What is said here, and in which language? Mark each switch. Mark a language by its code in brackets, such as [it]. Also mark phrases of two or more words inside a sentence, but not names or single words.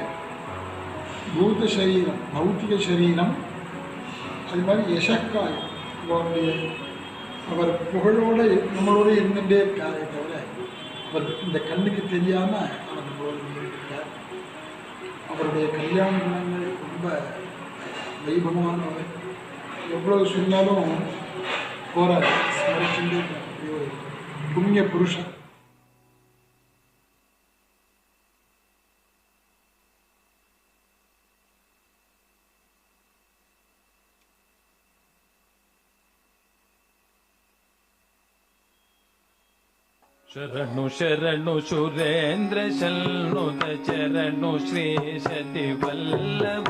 [ta] பூத சரீரம், பௌத்திக சரீரம், அது மாதிரி யசக்காய் அவருடைய அவர் புகழோடு நம்மளோட இருந்துகிட்டே இருக்காரே தவிர அவர் இந்த கண்ணுக்கு தெரியாமல் அவர் நம்மளோட இருக்கார். அவருடைய கல்யாண குணங்கள் ரொம்ப வைபவமானவர். எவ்வளவு சொன்னாலும் போற ஸ்மரிச்சுட்டே இருக்கக்கூடிய ஒரு புண்ணிய புருஷன். [kn] ಶರಣು ಶರಣು ಸುರೇಂದ್ರ ಶರಣುತ ಚರಣು ಶ್ರೀ ಸತಿ ವಲ್ಲಭ.